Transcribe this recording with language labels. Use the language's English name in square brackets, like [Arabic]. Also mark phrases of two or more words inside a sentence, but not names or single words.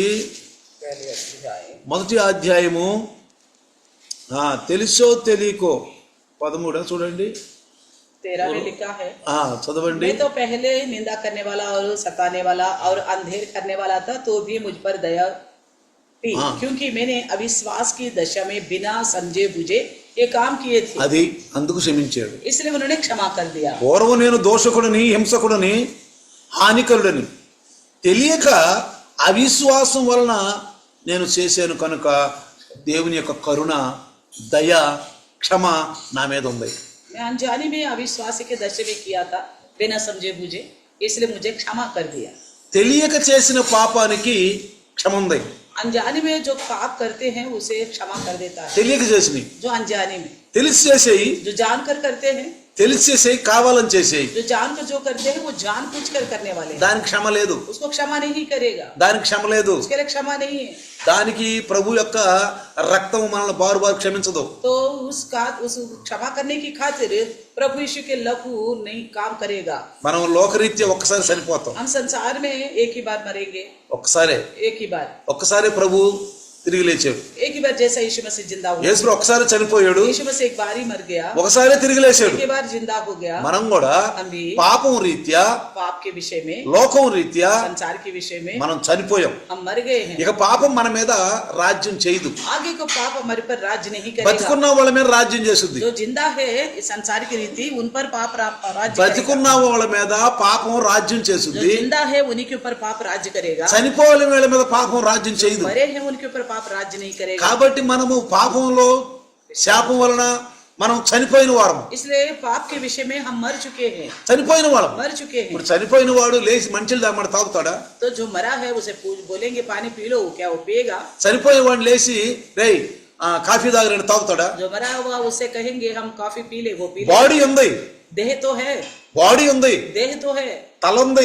[Hindi] पहले अध्याय [Telugu] మొదటి అధ్యాయము తెలుసో తెలియకో 13 చూడండి. [Hindi] 13 में लिखा है, [Telugu] చదవండి. [Hindi] मैं तो पहले निंदा करने वाला और सताने वाला और अंधेर करने वाला था, तो भी मुझ पर दया थी, क्योंकि मैंने अविश्वास की दशा में बिना समझे बुझे ये काम किए थे, [Telugu] అది అందుకు క్షమించాడు. [Hindi] इसलिए उन्होंने क्षमा कर दिया। [Telugu] పూర్వం నేను దోషకుడిని, హింసకుడిని, హానికరుడిని, తెలియక అవిశ్వాసం వలన నేను చేశాను కనుక దేవుని యొక్క కరుణ, దయ, క్షమ నా మీద ఉంది. [Hindi] मैं अनजानी में अविश्वासी के दशा में किया था, बिना समझे बुझे, इसलिए मुझे क्षमा कर दिया। [Telugu] తెలియక చేసిన పాపానికి క్షమ ఉంది. [Hindi] अनजानी में जो पाप करते हैं उसे क्षमा कर देता है। [Telugu] తెలియక చేసినవి, [Hindi] जो अनजानी में, [Telugu] తెలిసి చేసేయి, [Hindi] जो जानकर करते हैं, [Telugu] తెలిసి చేసేయి, కావాలని చేసేయి, [Hindi] जो जानकर जो करते हैं वो जानबूझकर करने वाले हैं, [Telugu] దానికి క్షమ లేదు. [Hindi] उसको क्षमा नहीं करेगा, [Telugu] దానికి క్షమ లేదు. [Hindi] उसके लिए क्षमा नहीं है। [Telugu] దానికి ప్రభు యొక్క రక్తం మనల్ని [Hindi] बार बार [Telugu] క్షమించదు. [Hindi] तो उस क्षमा करने की खातिर प्रभु यीशु के लहू नहीं काम करेगा। [Telugu] మనం లోకరీత్యా ఒక్కసారి చనిపోతాం, [Hindi] हम संसार में एक ही बार मरेंगे, [Telugu] ఒక్కసారే. [Hindi] एक ही बार, [Telugu] ఒక్కసారి ప్రభు తిరిగి లేచాడు. [Hindi] एक ही बार, जैसा यीशु मसीह जिंदा हुआ। [Telugu] యేసు ఒక్కసారి చనిపోయాడు, [Hindi] यीशु मसीह एक बार ही मर गया, [Telugu] ఒకసారి తిరిగి లేచాడు. [Hindi] एक ही बार जिंदा हो गया। [Telugu] మనం కూడా [Hindi] हम भी [Telugu] పాపం రీత్యా, [Hindi] पाप के विषय में, [Telugu] లోకం రీత్యా [Hindi] संसार के विषय में [Telugu] మనం చనిపోయాం. [Hindi] हम मर गए हैं। [Telugu] ఇక పాపం మన మీద రాజ్యం చేయదు. [Hindi] आगे को पाप हमारे पर राज्य नहीं करेगा। [Telugu] బతికున్న వాళ్ళ మీద రాజ్యం చేస్తుంది. [Hindi] जो जिंदा है इस संसार की रीति, उन पर पाप राज्य [Telugu] బతికున్న [Hindi] करेगा। [Telugu] వాళ్ళ మీద పాపం రాజ్యం [Hindi] जो [Telugu] చేస్తుంది. [Hindi] जिंदा है उन्हीं के ऊपर पाप राज्य करेगा, [Telugu] చనిపోయిన వాళ్ళ మీద పాపం రాజ్యం చేయదు. [Hindi] मरे हैं उनके ऊपर पाप राज्य नहीं करेगा। [Telugu] కాబట్టి మనము పాపంలో శాపం వలన మనం చనిపోయిన వారం, [Hindi] इसलिए पाप के विषय में हम मर चुके हैं, [Telugu] చనిపోయిన వాళ్ళం. [Hindi] मर चुके हैं। [Telugu] ఇప్పుడు చనిపోయిన వాడు లేచి మంచిలు తాగమంటే తాగుతాడా? [Hindi] तो जो मरा है उसे बोलेंगे पानी पी लो, क्या वो पिएगा? [Telugu] చనిపోయిన వాడిని లేచి రేయ్ కాఫీ తాగరని తాగుతాడా? [Hindi] जो मरा हुआ उसे कहेंगे हम कॉफी पी ले, वो पी ले। [Telugu] బాడీ ఉంది, [Hindi] देह तो है, [Telugu] బాడీ ఉంది, [Hindi] देह तो है, [Telugu] తల ఉంది,